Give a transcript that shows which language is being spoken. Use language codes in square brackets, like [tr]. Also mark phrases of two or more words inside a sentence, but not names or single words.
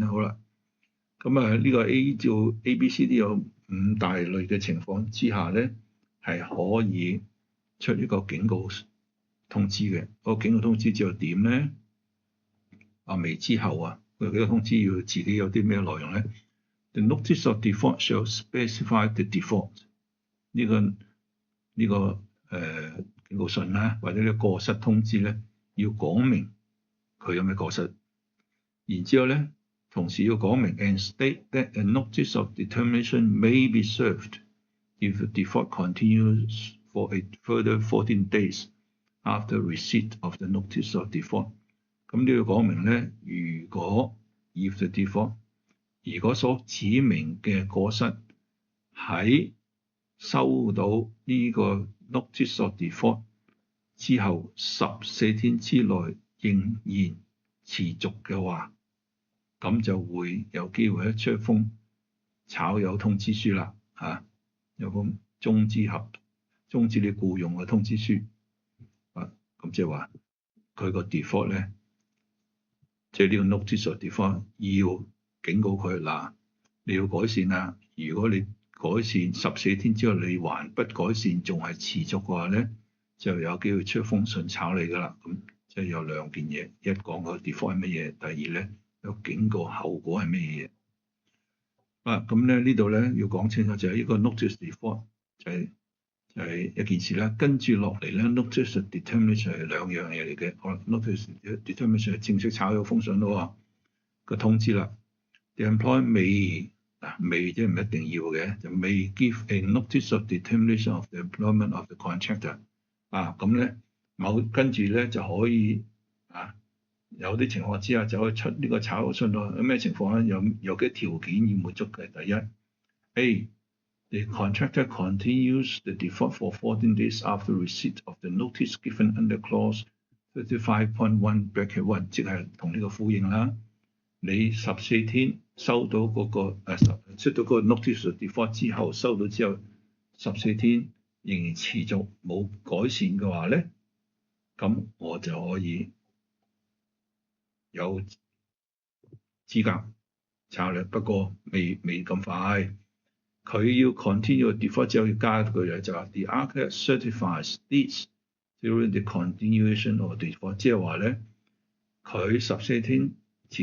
[yue] 好啦，咁呢個 A、B、C、D 有5大類嘅情況之下咧，係可以出呢個警告通知嘅。個警告通知之後點咧？未之後佢幾個通知要自己有啲咩內容咧？ [en] The notice of default shall specify the default [yue] 呢個警告信啦，或者呢個過失通知咧，要講明佢有咩過失。然之後咧，同時要講明 [en] and state that a notice of determination may be served if the default continues for a further 14 days after receipt of the notice of default。 [yue] 咁都要講明咧，如果 [en] if the default [yue] 如果所指明嘅過失喺收到呢個 [en] notice of default [yue] 之後14天之內仍然持續嘅話，咁就會有機會出封炒魷通知書啦。有封終止你僱用嘅通知書。咁即係話佢個 default 咧，即係呢個 [en] notice of default [yue] 要警告佢嗱，你要改善啦。如果你改善14天之後你還不改善，仲係持續嘅話咧，就有機會出封信炒你㗎啦。咁即係有兩件嘢，一講個 default 係乜嘢，第二咧有警告後果係乜嘢。咁咧呢度咧要講清楚就係呢個 [en] notice default [yue] 就係一件事啦。跟住落嚟咧 [en] notice determination [yue] 係兩樣嘢嚟嘅。 [en] notice determination [yue] 係正式炒咗封信咯，個通知啦。 [en] The employer may [yue] 即係唔一定要嘅，就 [en] may give a notice of determination of the employment of the contractor。 [yue] 咁咧跟住咧就可以有啲情況之下就可以出呢個炒信咯。有咩情況咧？有幾條件要滿足嘅。第一 A [en] The contractor continues the default for 14 days after receipt of the notice given under clause 35.1(1) [yue] 即係同呢個呼應啦。你14天收到出到嗰個 [en] notice of default [yue] 之後，收到之後14天仍然持續冇改善嘅話咧，咁我就可以有資格炒你。不過未咁快。佢要 [en] continue default [yue] 之後要加一句咧，就話 [en] The architect certifies this during the continuation of default， [yue] 即係話咧，佢14天持